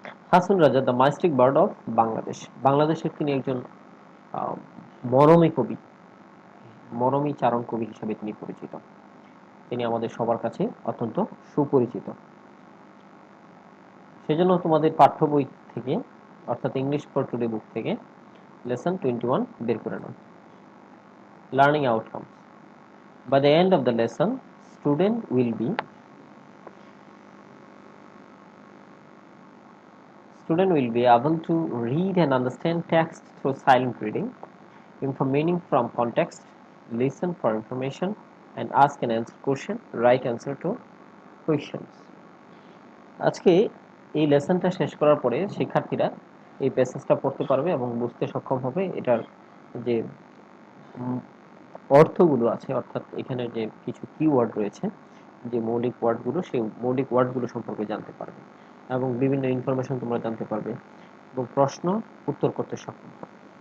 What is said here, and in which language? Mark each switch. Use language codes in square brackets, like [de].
[bn] Hason Raja [en] The mystic bard of Bangladesh. [bn] বাংলাদেশের তিনি একজন আহ, মরমী কবি, মরমী চারণ কবি হিসেবে তিনি পরিচিত। তিনি আমাদের সবার কাছে অত্যন্ত সুপরিচিত। সেজন্য তোমাদের পাঠ্য বই থেকে, অর্থাৎ ইংলিশ ফর টুডে বুক থেকে লেসন 21 বের করে নাও। [en] Learning outcomes. By the end of the lesson, student will be able to read and understand text through silent reading, inform meaning from context, listen for information, and ask and answer question, write answer to questions. [bn] আজকে এই লেসনটা শেষ করার পরে শিক্ষার্থীরা এই প্যাসেজটা পড়তে পারবে এবং বুঝতে সক্ষম হবে এটার যে অর্থগুলো আছে, অর্থাৎ এখানে যে কিছু কিওয়ার্ড রয়েছে, যে মৌলিক ওয়ার্ডগুলো, সেই মৌলিক ওয়ার্ডগুলো সম্পর্কে জানতে পারবে এবং বিভিন্ন ইনফরমেশন তোমরা জানতে পারবে এবং প্রশ্ন উত্তর করতে সক্ষম হবে।